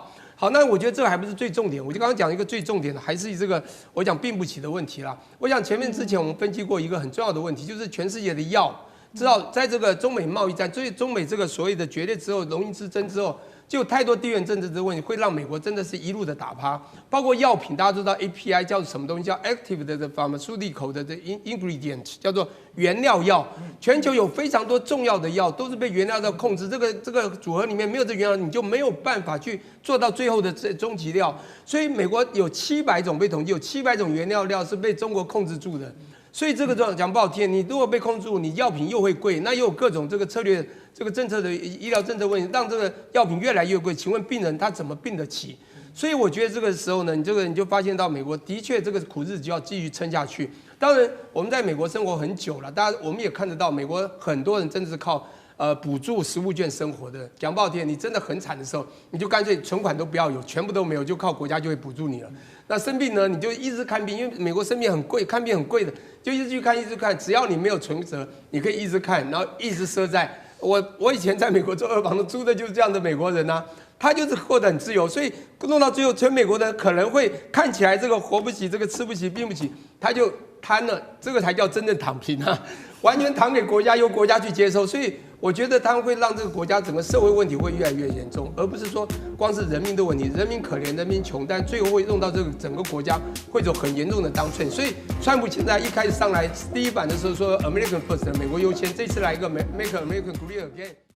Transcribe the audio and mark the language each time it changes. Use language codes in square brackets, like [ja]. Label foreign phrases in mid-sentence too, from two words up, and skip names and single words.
[zh] 好，那我覺得這個還不是最重點，我就剛剛講一個最重點的，還是這個我講併不起的問題啦。我想前面之前我們分析過一個很重要的問題，就是全世界的藥，知道在這個中美貿易戰，所以中美這個所謂的決裂之後，農業之爭之後，就有太多地緣政治的問題，會讓美國真的是一路的打趴。包括藥品，大家都知道 API 叫什麼東西，叫 active 的 pharmaceutical 的 ingredient， 叫做原料藥。全球有非常多重要的藥都是被原料药控制，这個組合裡面沒有這原料，你就沒有辦法去做到最後的終極料。所以美國有700種被統計，有700種原料是被中國控制住的。所以這個講不好聽，你如果被控制住，你藥品又會貴，那又有各種這個策略、這個政策的醫療政策問題，讓這個藥品越來越貴。請問病人他怎麼病得起？所以我覺得這個時候呢，你就發現到美國的確這個苦日子就要繼續撐下去。當然，我們在美國生活很久了，大家我們也看得到，美國很多人真的是靠補助食物券生活的。講不好聽，你真的很慘的時候，你就乾脆存款都不要有，全部都沒有，就靠國家就會補助你了。那生病呢，你就一直看病，因為美國生病很貴，看病很貴的，就一直去看，一直看。只要你没有存折，你可以一直看，然後一直賒債。我以前在美國做二房東，租的就是這樣的美國人啊，他就是過得很自由，所以弄到最後，全美國的可能會看起來這個活不起，這個吃不起，病不起，他就癱了，這個才叫真正躺平啊，完全躺給國家，由國家去接收。所以我覺得他們會讓這個國家整個社會問題會越來越嚴重，而不是說光是人民的問題，人民可憐，人民窮，但最後會弄到這個整個國家會走很嚴重的當寸。所以川普現在一開始上來第一版的時候說 [en] American First， [zh] 美國優先，這次來一個 [en] Make America Great Again。